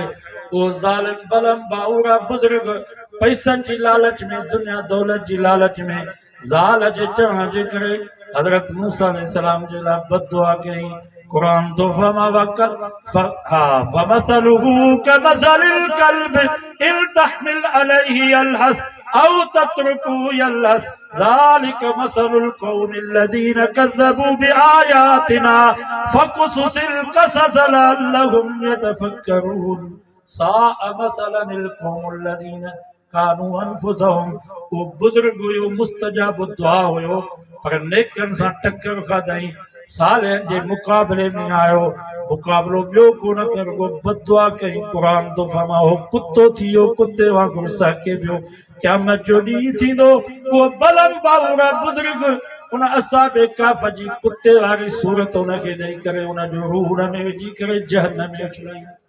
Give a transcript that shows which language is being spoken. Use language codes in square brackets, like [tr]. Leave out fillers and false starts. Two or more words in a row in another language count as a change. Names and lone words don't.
[sd] उहो ज़ालिम बलम बाऊरा बुज़ुर्ग पैसनि जी लालच में, दुनिया दौलत जी लालच में, ज़ाल जे चवण जे करे हज़रत मूसा अलैहिस्सलाम जे लाइ बददुआ कई। कुरान तो [ar] فمثله كمثل الكلب إن تحمل عليه يلهث أو تتركه يلهث ذلك مثل القوم الذين كذبوا بآياتنا فاقصص القصص لعلهم يتفكرون ساء مثلا القوم الذين كانوا أنفسهم. वो बुज़ुर्ग हुयो, मुस्तजाब दुआ हुयो, पर नेकनि सां टक्कर खाधई, सालिहनि जे मुक़ाबले में आयो, मुक़ाबलो ॿियो कोन कयो, बददुआ कई। क़ुरान तो फरमाए कुतो थियो, कुते वांगुरु सहके पियो। क़यामत जो ॾींहुं थींदो, उहो बलम बाऊरा बुज़ुर्ग उन असहाबे कहफ जी कुते वारी सूरत उनखे ॾेई करे उन जो रूह उन में विझी करे जहन्नम में उछलाई।